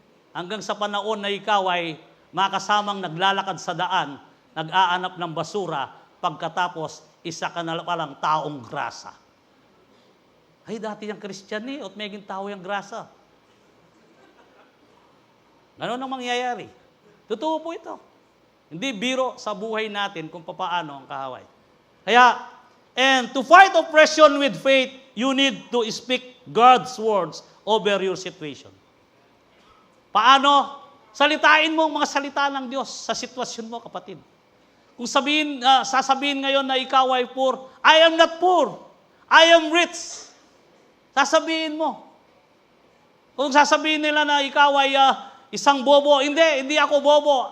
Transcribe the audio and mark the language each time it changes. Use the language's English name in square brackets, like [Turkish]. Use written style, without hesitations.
[Filipino] Hanggang sa panahon na ikaw ay makasamang naglalakad sa daan, nag-aanap ng basura, pagkatapos, isa ka na palang taong grasa. Ay, dati yung Christian at maging tao yung grasa. Ganon ang mangyayari. Totoo po ito. Hindi biro sa buhay natin kung paano ang kahaway. [English] Kaya, and to fight oppression with faith, you need to speak God's words over your situation. [Filipino] Paano? Salitain mo ang mga salita ng Diyos sa sitwasyon mo, kapatid. Kung sasabihin ngayon na ikaw ay poor, [English] I am not poor. I am rich. [Filipino] Sasabihin mo. Kung sasabihin nila na ikaw ay isang bobo, hindi ako bobo.